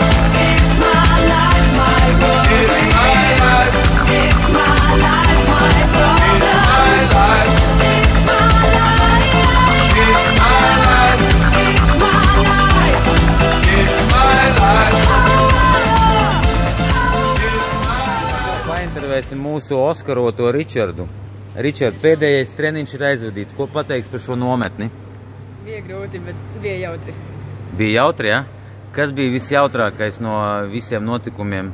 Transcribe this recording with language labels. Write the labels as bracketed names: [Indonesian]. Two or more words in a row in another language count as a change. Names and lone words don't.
[English] It's my life, my world. It's my life. It's my life, my brother. It's my life. It's my life. It's my life. It's my life. It's my life. [Latvian] Paintervēsim mūsu Oskaroto Ričardu. Ričard, pēdējais treniņš ir aizvadīts. Ko pateiks par šo nometni? Bija grūti, bet bija jautri. Bija jautri, ja? Kas bija visjautrākais no visiem notikumiem?